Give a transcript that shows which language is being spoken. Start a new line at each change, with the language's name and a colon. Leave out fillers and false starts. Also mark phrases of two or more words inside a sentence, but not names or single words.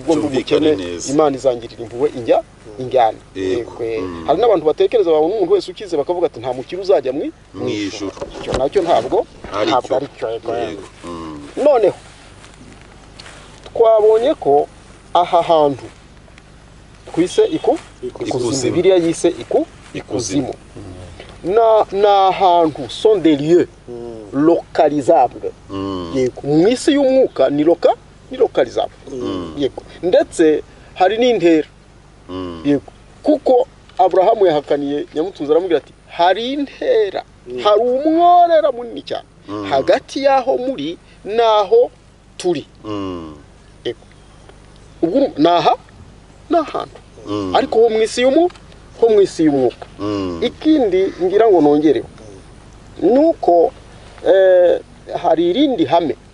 Kinyarwanda: ubwo ndumukene Imana izangirira impuhwe injyana hari n'abantu batekereza babona umuntu wese ukize bakavuga ati nta mukiri uzajya mu ijuru icyo nacyo ntabwo ari cyo noneho twabonye ko aha hantu twise ikuzimu Bibiliya yise ikuzimu na ahantu
French: sont des lieux localisables
Kinyarwanda: yego mu isi y'umwuka ni localisable yego ndetse hari n'intera yego kuko Aburahamu yahakaniye Nyamutunzi aramubwira ati hari intera hari umworera munini cyane hagati yaho muri naho turi yego ubwo nahantu ariko ho mu isi y'umwuka ikindi ngira ngo nongereho nuko hari irindi hame